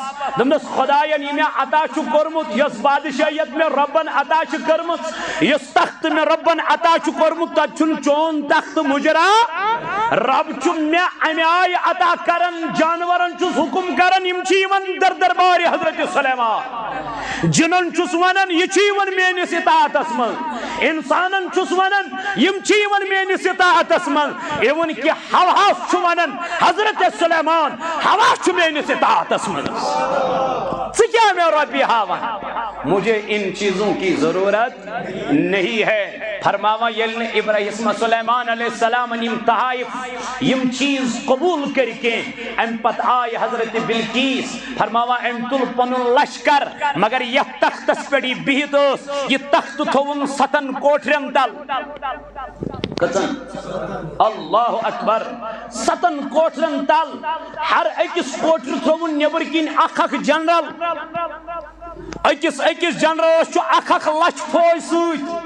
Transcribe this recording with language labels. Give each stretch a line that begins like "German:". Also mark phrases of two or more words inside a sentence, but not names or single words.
Kashmiri: دپنس خداین یہ میں عطا چھ کورمت یس بادشاہیت میں ربن عطا چھ کرمت، یس تخت میں ربن عطا چھ کورمت تت چھن چون تخت مجرا رب چھ میں امہ آئی عطا کرن جانورن چھس حکم کرن یم چھ یمن در دربار حضرت سلیمان. جنن چھس ونن یہ چھ یمن میانس اطاعتس من، انسانن چھس ونن یم چھ یمن میانس اطاعتس من. ایون کہ ہواس چھ ونن حضرت سلیمان ہواس چھ میانس اطاعتس من. کیا میں ربی ہاون
Urdu: مجھے ان چیزوں کی ضرورت نہیں ہے.
Kashmiri: فرماوا یلن ابراہیم سلیمان
Arabic: علیہ السلام
Kashmiri: یم تحائف یم چیز
Urdu: قبول کر کے
Kashmiri: ام پت آئی حضرت بلقیس. فرماوا ام تل پن لشکر مگر یہ تختس پہ بہت یہ تخت تھون 7 کوٹرین تل. کتن
Arabic: اللہ اکبر
Kashmiri: 7 کوٹرین تل. ہر اکس کوٹر تھون نبر کن اخ جنرل، اکس جنرلس اخ لچھ فوج ست.